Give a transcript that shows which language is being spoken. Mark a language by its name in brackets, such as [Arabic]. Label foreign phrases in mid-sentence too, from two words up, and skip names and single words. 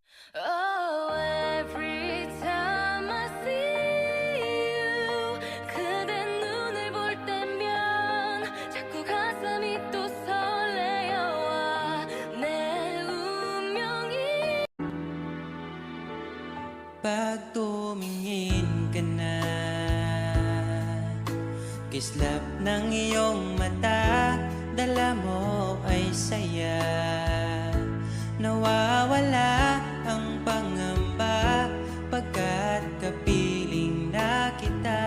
[English] Oh, every time I see you [Korean] 그대 눈을 볼 때면 자꾸 가슴이 또 설레어와 내 운명이 [Filipino] Pag tumingin ka na, kislap ng iyong mata, dala mo ay saya. Nawawala ang pangamba pagkat kapiling na kita.